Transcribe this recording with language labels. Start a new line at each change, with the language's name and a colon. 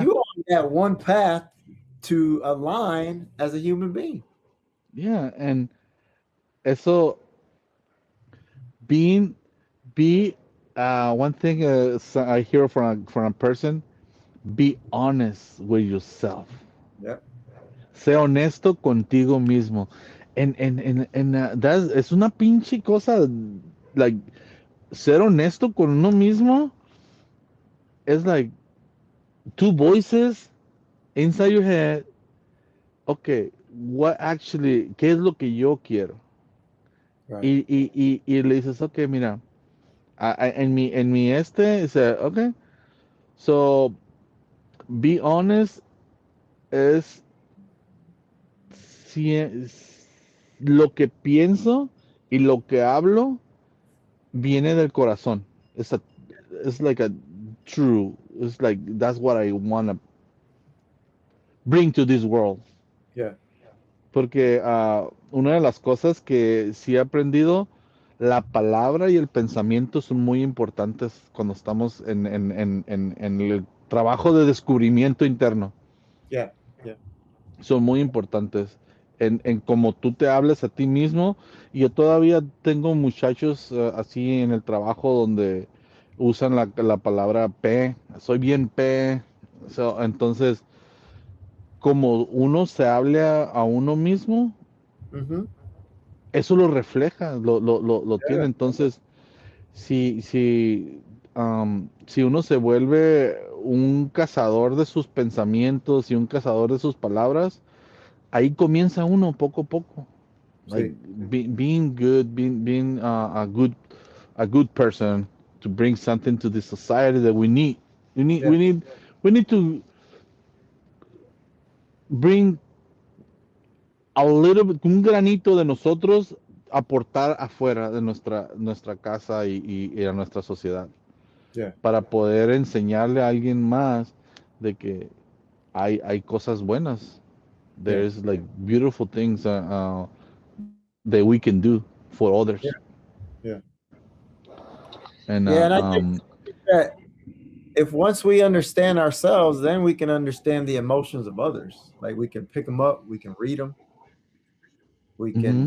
English: you on that one path to align as a human being. yeah, and eso being be one thing I hear from a person, be honest with yourself. Yep.
Spanish: Sé honesto contigo mismo. Es una pinche cosa, like, ser honesto con uno mismo es like
English: two voices inside your head. Okay, what actually,
Spanish: ¿qué es lo que yo quiero?
English: Right.
Spanish: Y le dices, okay, mira, en mi dice, okay,
English: so be honest
Spanish: es, si es lo que pienso y lo que hablo viene del corazón.
English: It's like a true. It's like that's what I want to bring to this world. Yeah.
Spanish: Porque una de las cosas que sí he aprendido, la palabra y el pensamiento son muy importantes cuando estamos en el trabajo de descubrimiento interno.
English: Yeah. Yeah.
Spanish: Son muy importantes en cómo tú te hables a ti mismo. Y yo todavía tengo muchachos así en el trabajo donde usan la palabra P, soy bien P. Entonces, como uno se hable a uno mismo, Mm-hmm. eso lo refleja, lo tiene.
English: Yeah.
Spanish: Entonces, si uno se vuelve un cazador de sus pensamientos y un cazador de sus palabras, ahí comienza uno poco a poco.
English: Like
Spanish: Sí.
English: being good, being a good person to bring something to the society that we need. We need Yeah. we need we need to bring a little bit,
Spanish: un granito de nosotros aportar afuera de nuestra casa y a nuestra sociedad
English: Yeah.
Spanish: para poder enseñarle a alguien más de que hay cosas buenas.
English: Yeah. There's like beautiful things that we can do for Yeah. others. Yeah. And Yeah. And I think that if once we understand ourselves, then we can understand the emotions of others. Like we can pick them up, we can read them, we can